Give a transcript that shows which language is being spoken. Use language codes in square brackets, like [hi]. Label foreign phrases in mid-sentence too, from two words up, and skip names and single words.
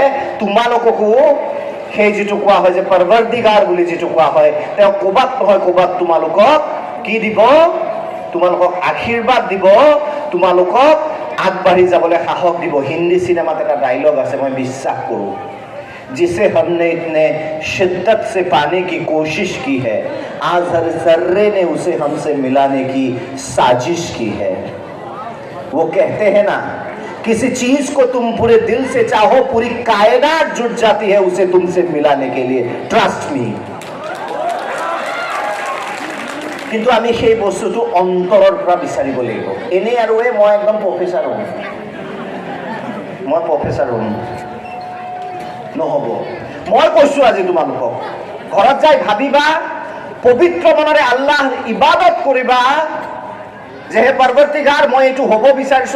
[as] তোমালোককো সেই যিটো কোৱা হয় যে পৰৱৰ্তীগাৰ বুলি যিটো কোৱা হয়, তেওঁ ক'বাত নহয় ক'বাত তোমালোকক কি দিব? তোমালোকক আশীৰ্বাদ দিব, তোমালোকক আগবাঢ়ি যাবলৈ সাহস দিব। হিন্দী চিনেমাত এটা ডাইলগ আছে, মই বিশ্বাস কৰোঁ, [hi] जिसे हमने इतने शिद्दत से पाने की कोशिश की है, आज हर जर्रे ने उसे हमसे मिलाने की साजिश की है। वो कहते हैं ना, किसी चीज को तुम पूरे दिल से चाहो, पूरी कायनात जुट जाती है उसे तुमसे मिलाने के लिए, [en] trust me. [as] কিন্তু আমি সেই বস্তুটো অন্তৰৰ পৰা বিচাৰিব লাগিব। এনেই আৰু মই একদম প্ৰফেচাৰ হ'ম, নহ'ব। মই কৈছো আজি তোমালোকক, ঘৰত যাই ভাবিবা, পবিত্ৰ মনেৰে আল্লাহ ইবাদত কৰিবা যে হে পৰৱৰ্তীগাৰ, মই এইটো হ'ব বিচাৰিছো।